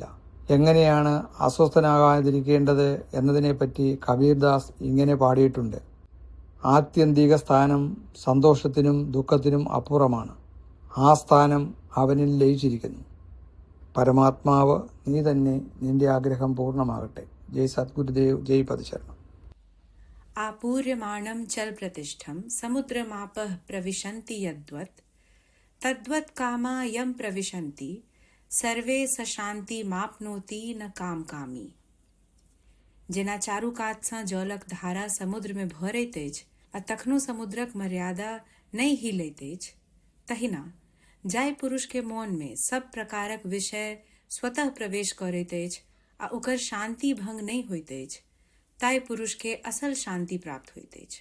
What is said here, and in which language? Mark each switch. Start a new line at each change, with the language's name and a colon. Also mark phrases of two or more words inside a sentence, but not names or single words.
Malayalam: എങ്ങനെയാണ് അസ്വസ്ഥനാകാതിരിക്കേണ്ടത് എന്നതിനെപ്പറ്റി കബീർദാസ് ഇങ്ങനെ പാടിയിട്ടുണ്ട്. ആത്യന്തിക സ്ഥാനം സന്തോഷത്തിനും ദുഃഖത്തിനും അപ്പുറമാണ്. ആ സ്ഥാനം അവനിൽ ലയിച്ചിരിക്കുന്നു. പരമാത്മാവ് നീ തന്നെ, നിന്റെ ആഗ്രഹം പൂർണ്ണമാകട്ടെ.
Sanskrit: जय सद्गुरुदेव, जय पदशरणम्. आपूर्यमाणं चल प्रतिष्ठं समुद्रमापः प्रविशन्ति यद्वत् तद्वत् कामा यं प्रविशन्ति सर्वे सशान्तिमाप्नोति न कामकामी.
Maithili: जेना चारू कात सँ जलक धारा समुद्र में भरैत अछि आ तखनो समुद्रक मर्यादा नहि हिलैत अछि, तहिना जाहि पुरुष के मोन में सब प्रकारक विषय स्वतः प्रवेश करैत अछि आ ओकर शांति भंग नहीं होइत अछि, ताहि पुरुष के असल शांति प्राप्त होइत अछि.